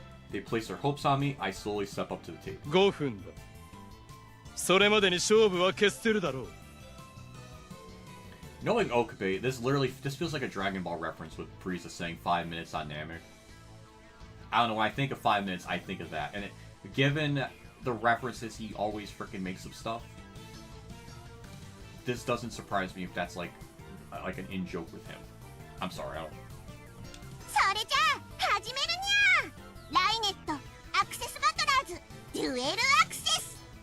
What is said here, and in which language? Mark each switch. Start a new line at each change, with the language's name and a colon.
English: They place their hopes on me. I slowly step up to the table.
Japanese: 5分だそれまでに勝負は決せるだろう
English: Knowing Okabe, this feels like a Dragon Ball reference with Frieza saying 5 minutes on Namek. I don't know, when I think of 5 minutes, I think of that. And given the references he always freaking makes of stuff, this doesn't surprise me if that's like an in-joke with him. I'm sorry, I don't...
Japanese: それじゃあ始めるにゃライネットアクセスバトラーズデュエルアクセス